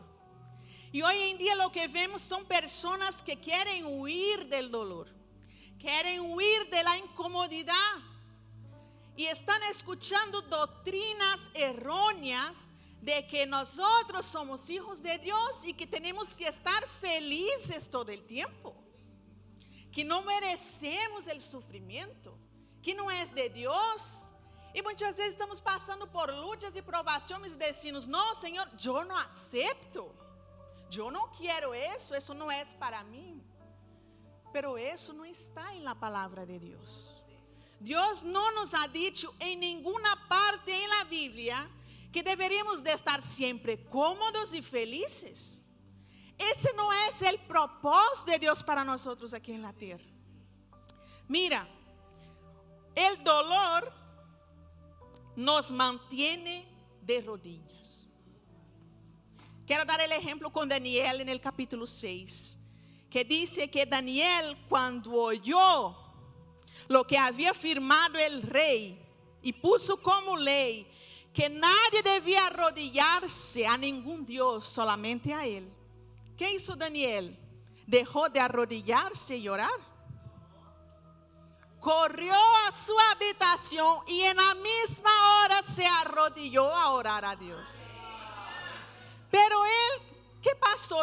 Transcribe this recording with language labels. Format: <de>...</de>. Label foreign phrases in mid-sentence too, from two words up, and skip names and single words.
<es>Y hoy en día lo que vemos son personas que quieren huir del dolor, quieren huir de la incomodidad. Y están escuchando doctrinas erróneas de que nosotros somos hijos de Dios y que tenemos que estar felices todo el tiempo.</es> <pt>que não merecemos o sofrimento, que não é de Deus. E muitas vezes estamos passando por lutas e provações e decimos: não, Senhor, eu não aceito, eu não quero isso não é para mim. Pero isso não está na palavra de Deus. Deus não</pt> <es>nos ha dicho</es> <pt>em nenhuma parte na Bíblia que deveríamos de estar sempre cómodos e felizes. Esse não é o propósito de Deus para nós aqui na terra. Mira, o dolor nos mantém</pt> <es>de rodillas.</es> <pt>Quero dar o exemplo com Daniel no capítulo 6, que diz que Daniel, quando</pt> <es>oyó lo que</es> <pt>havia firmado el rei e puso como lei que nadie devia arrodillar-se a nenhum Deus, solamente a ele.</pt> <es>¿Qué hizo Daniel? ¿Dejó de arrodillarse y orar? Corrió a su habitación y en la misma hora se arrodilló a orar a Dios. Pero él, ¿qué pasó?</es>